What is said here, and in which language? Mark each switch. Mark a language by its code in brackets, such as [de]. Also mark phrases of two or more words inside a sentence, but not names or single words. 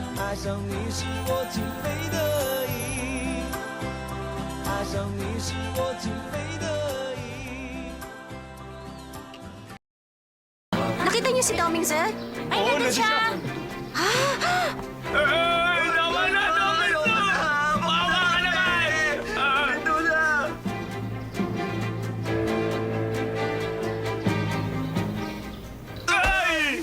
[zh] 爱上你是我情非得已，爱上你是我情非得已。 [tl] Nakita niyo si Doming, sir? Ay, nandun siya! Tama na, Doming! Maawa ka naman! Ito na! Ay!